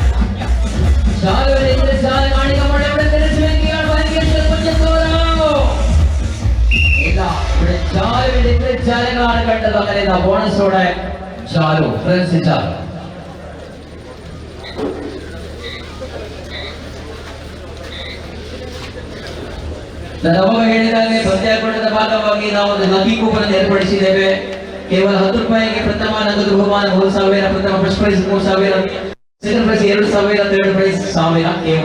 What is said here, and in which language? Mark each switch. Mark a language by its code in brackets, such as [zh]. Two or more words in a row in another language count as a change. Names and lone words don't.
[ml] ಚಾಲೆ കാണിക്കപ്പെട്ട ഇവിടെ തിരിച്ചുവരികയാണ് മഹാലിംഗേശ്വര കുഞ്ചത്തൂര്. ഇല്ല, ഇവിടെ ಚಾಲೆಗಳാണ് കണ്ടത്. അങ്ങനെ ബോണസോടെ [kn] ಚಾಲು ಫ್ರೆಂಡ್ಸ್ ಚಾಲು. ನಾನು ಅವಾಗ ಹೇಳಿದಾಗೆ ಪಂದ್ಯಾಕೂಟದ ಭಾಗವಾಗಿ ನಾವು ಒಂದು ಲಕ್ಕಿ ಕೂಪನ್ ಏರ್ಪಡಿಸಿದ್ದೇವೆ. ಕೇವಲ 10 ರೂಪಾಯಿಗೆ ಪ್ರಥಮ ನಗದು ಬಹುಮಾನ 3,000, ಪ್ರಥಮ [en] first prize [kn] 3,000, [en] second prize [kn] 2,000, [en] third prize [kn] 1,000.